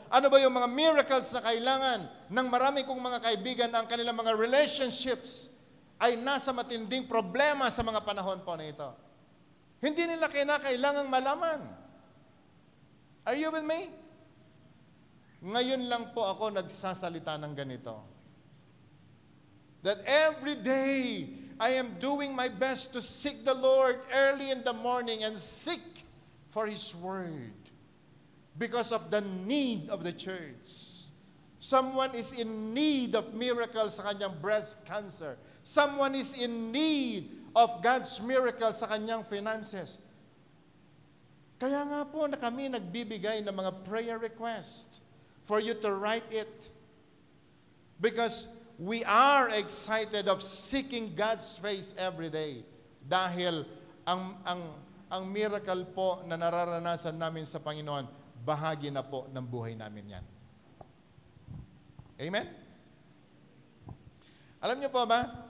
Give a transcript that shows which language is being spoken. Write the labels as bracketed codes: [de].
[tl] Ano ba yung mga miracles na kailangan ng marami kong mga kaibigan na ang kanilang mga relationships ay nasa matinding problema sa mga panahon po na ito? Hindi nila kailangang malaman. [en] Are you with me? [tl] Ngayon lang po ako nagsasalita ng ganito. [en] That every day, I am doing my best to seek the Lord early in the morning and seek for His Word because of the need of the church. Someone is in need of miracles [tl] sa kanyang [en] breast cancer. Someone is in need of God's miracle [tl] sa kanyang [en] finances. [tl] Kaya nga po na kami nagbibigay ng mga prayer request [en] for you to write it. Because we are excited of seeking God's face every day. [tl] Dahil ang miracle po na nararanasan namin sa Panginoon, bahagi na po ng buhay namin yan. Amen? Alam niyo po ba?